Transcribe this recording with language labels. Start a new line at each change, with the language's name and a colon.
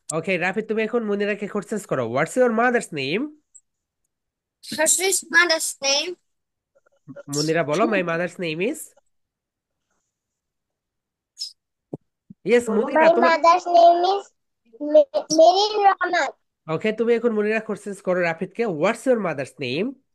English: Okay, Rafid, তুমি এখন মুনিরাকে কোর্সেস করো, what's your mother's name. What's your mother's name? Munira বলো my mother's name is. Yes Munira, My
Bangla: তোমার।
English: mother's name is Merin Rahman. Okay, তুমি এখন Munira courses করো রাফিদকে, হোয়াটস ইউর মাদার্স নেম।